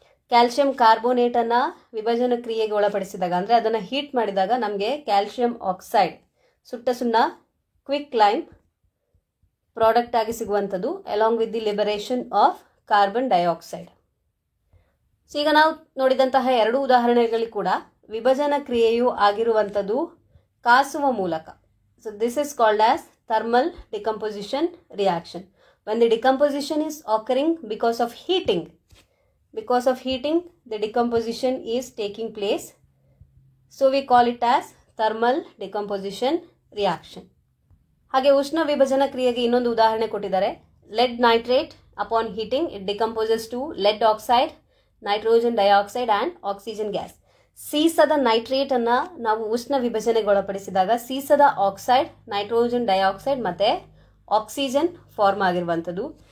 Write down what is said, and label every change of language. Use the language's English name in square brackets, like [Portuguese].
[Kannada] Calcium ಕಾರ್ಬೋನೇಟನ್ನು ವಿಭಜನ ಕ್ರಿಯೆಗೆ ಒಳಪಡಿಸಿದಾಗ, ಅಂದರೆ ಅದನ್ನು ಹೀಟ್ ಮಾಡಿದಾಗ ನಮಗೆ ಕ್ಯಾಲ್ಸಿಯಂ ಆಕ್ಸೈಡ್, ಸುಟ್ಟ ಸುಣ್ಣ, ಕ್ವಿಕ್ ಲೈಮ್ ಪ್ರಾಡಕ್ಟ್ ಆಗಿ ಸಿಗುವಂಥದ್ದು, [English] Along with the liberation of carbon dioxide. [Kannada] So ಈಗ ನಾವು ನೋಡಿದಂತಹ ಎರಡು ಉದಾಹರಣೆಗಳಲ್ಲಿ ಕೂಡ ವಿಭಜನ ಕ್ರಿಯೆಯು ಆಗಿರುವಂಥದ್ದು ಕಾಸುವ ಮೂಲಕ. [English] So this is called as thermal decomposition reaction. When the decomposition is occurring because of heating. Because of heating, the decomposition is taking place. So we call it as thermal decomposition reaction. [Kannada] ಹಾಗೆ ಉಷ್ಣ ವಿಭಜನಾ ಕ್ರಿಯೆಗೆ ಇನ್ನೊಂದು ಉದಾಹರಣೆ ಕೊಟ್ಟಿದ್ದಾರೆ. [English] Lead nitrate upon heating it decomposes to lead oxide, nitrogen dioxide and oxygen gas. [Kannada] ಸೀಸದ ನೈಟ್ರೇಟನ್ನು ನಾವು ಉಷ್ಣ ವಿಭಜನೆಗೆ ಒಳಪಡಿಸಿದಾಗ ಸೀಸದ oxide, nitrogen dioxide ಮತ್ತು ಆಕ್ಸಿಜನ್ ಫಾರ್ಮ್ ಆಗಿರುವಂಥದ್ದು.